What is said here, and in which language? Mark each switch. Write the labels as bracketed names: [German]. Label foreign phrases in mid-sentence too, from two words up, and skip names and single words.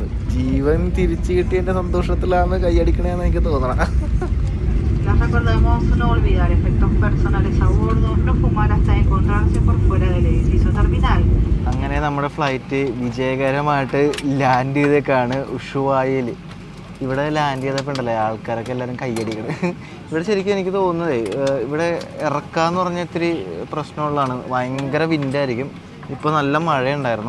[Malayalam] ജീവൻ തിരിച്ചു കിട്ടിയതിന്റെ സന്തോഷത്തിലാണ് കൈയടിക്കണേന്ന് എനിക്ക് തോന്നണം. [Spanish] Les recordamos no olvidar efectos personales a bordo, no fumar hasta encontrarse por fuera del edificio terminal. [Malayalam] അങ്ങനെ നമ്മുടെ ഫ്ലൈറ്റ് വിജയകരമായിട്ട് ലാൻഡ് ചെയ്തേക്കാണ് ഉഷുവായിൽ. ഇവിടെ ലാൻഡ് ചെയ്തപ്പോൾ ഉണ്ടല്ലേ ആൾക്കാരൊക്കെ എല്ലാവരും കൈയടിക്കണം. ഇവിടെ ശരിക്കും എനിക്ക് തോന്നുന്നത് ഇവിടെ ഇറക്കാന്ന് പറഞ്ഞ ഇത്തിരി പ്രശ്നമുള്ളതാണ്. ഭയങ്കര വിൻഡായിരിക്കും. ഇപ്പോൾ നല്ല മഴയുണ്ടായിരുന്നു.